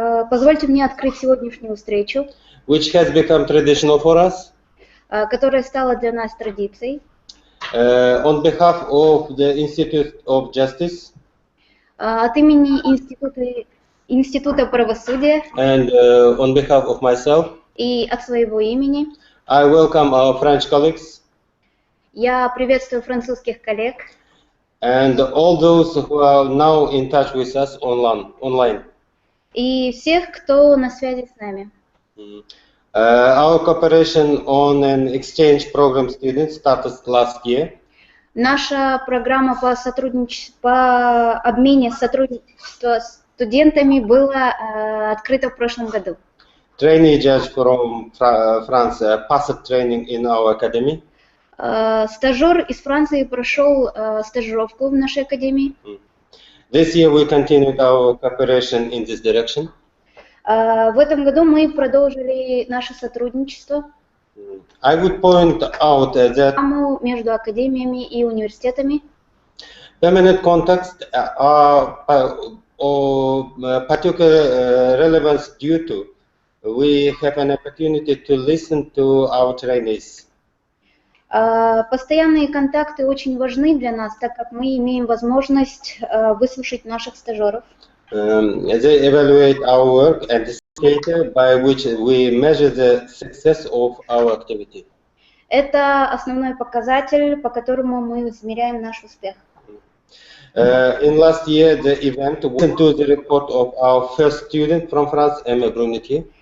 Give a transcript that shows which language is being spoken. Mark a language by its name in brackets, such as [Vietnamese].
[Russian] позвольте мне открыть сегодняшнюю встречу, [English] which has become traditional for us, [Russian] которая стала для нас традицией. [English] On behalf of the Institute of Justice, [Russian] от имени Института правосудия, [English] and on behalf of myself, [Russian] и от своего имени, [English] I welcome our French colleagues, [Russian] я приветствую французских коллег, [English] and all those who are now in touch with us online. [Russian] И всех, кто на связи с нами. [English] Our cooperation on an exchange program students started last year. [Russian] Наша программа по обмене сотрудничества с студентами была открыта в прошлом году. [English] Trainee judge from France passed training in our academy. [Russian] Стажер из Франции прошел стажировку в нашей академии. [English] This year we continued our cooperation in this direction. [Russian] В этом году мы продолжили наше сотрудничество. [English] I would point out that [Russian] между академиями и университетами. [English] Permanent contacts are of particular relevance due to we have an opportunity to listen to our trainees. [Russian] Постоянные контакты очень важны для нас, так как мы имеем возможность выслушать наших стажеров. [English] They evaluate our work and the indicator by which we measure the success of our activity. [Russian] Это основной показатель, по которому мы измеряем наш успех. [English] In last year, the event listened to the report of our first student from France, Emma Brunetti.